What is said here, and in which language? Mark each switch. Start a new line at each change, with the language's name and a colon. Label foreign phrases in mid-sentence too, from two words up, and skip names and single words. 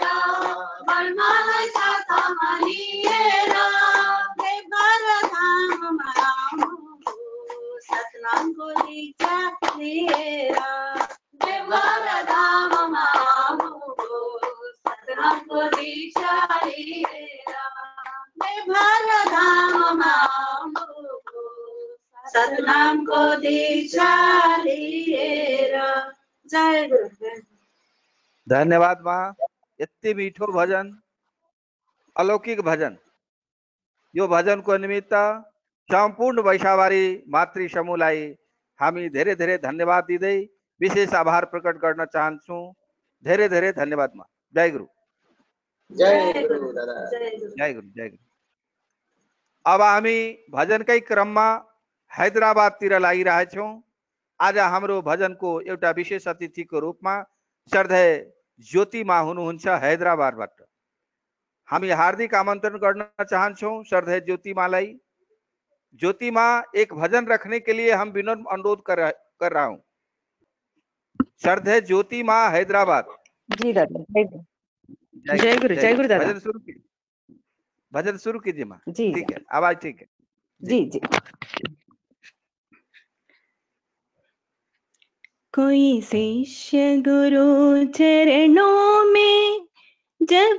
Nepali: बर्मालाई साथमा लिएर देवघर धाममा आउनुभयो सतनामको दीक्षा लिएर देवघर धाममा आउनुभयो सतनामको दीक्षा लिएर देवघर धाममा आउनुभयो सतनामको दीक्षा लिएर। जय गुरु। धन्यवाद माँ। यति मीठो भजन, अलौकिक भजन। यो भजनको निमित्त सम्पूर्ण वैशावारी मातृ समूहलाई हामी धेरै धेरै धन्यवाद दिँदै विशेष आभार प्रकट गर्न चाहन्छौँ। धेरै धेरै धन्यवाद माँ। जय गुरु। जय गुरु दादा। जय गुरु, जय गुरु। अब हामी भजनकै क्रममा हैदराबादतिर लागिरहेछौँ। आज हाम्रो भजनको एउटा विशेष अतिथिको रूपमा श्रद्धेय ज्योतिमा हुनुहुन्छ हैदराबादबाट। हामी हार्दिक आमंत्रण गर्न चाहन्छौँ श्रद्धेय ज्योतिमालाई। ज्योतिमा,
Hindi: एक भजन रखने के लिए हम विनम्र अनुरोध कर रहा हूँ। श्रद्धेय ज्योतिमा, हैदराबाद। जी दादा। जय गुरु, जय गुरु दादा। भजन शुरू कीजिए माँ। जी ठीक है, आवाज ठीक है। जी जी। कोई शिष्य गुरु चरणों में जब